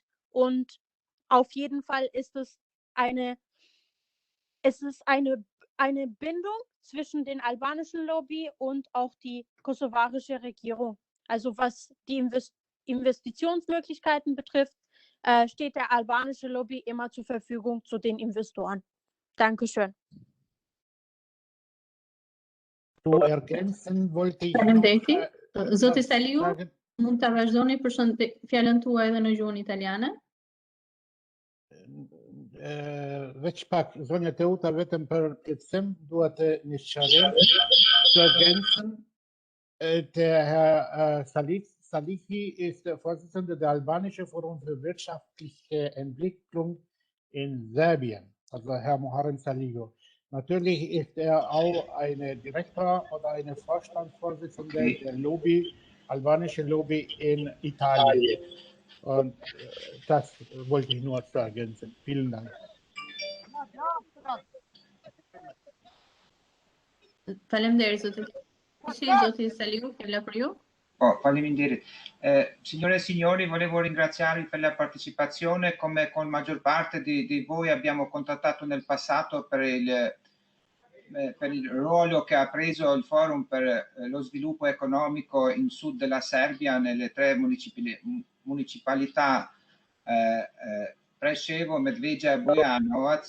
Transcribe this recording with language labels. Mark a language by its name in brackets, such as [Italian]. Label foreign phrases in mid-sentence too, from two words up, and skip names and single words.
[German] Und auf jeden Fall ist es eine Bindung zwischen den albanischen Lobby und auch die kosovarische Regierung. Also was die Investitionsmöglichkeiten betrifft, steht der albanische Lobby immer zur Verfügung zu den Investoren. Dankeschön. Zu ergänzen wollte ich [Albanian] Faleminderit. Zoti Salihu, mund ta vazhdoni për fjalën tuaj edhe në gjuhën italiane? Veç pak, zonja Teuta, vetëm për plotësim, dua të një sqarim [German] zu ergänzen. Der Herr Salihi ist der Vorsitzende der Albanischen Forum für wirtschaftliche Entwicklung in Serbien, also Herr Muharrem Salihu. Natürlich ist er auch ein Direktor oder eine Vorstandsvorsitzende der Lobby, albanische Lobby in Italien. Und das wollte ich nur zu ergänzen. Vielen Dank. [Albanian] Faleminderit zoti Salihu, fjala për ju. Faleminderit. [Italian] Signore e signori, volevo ringraziarvi per la partecipazione. Come con maggior parte di voi abbiamo contattato nel passato per il ruolo che ha preso il Forum per lo sviluppo economico in sud della Serbia, nelle tre municipalità Preševo, Medveđa e Bujanovac.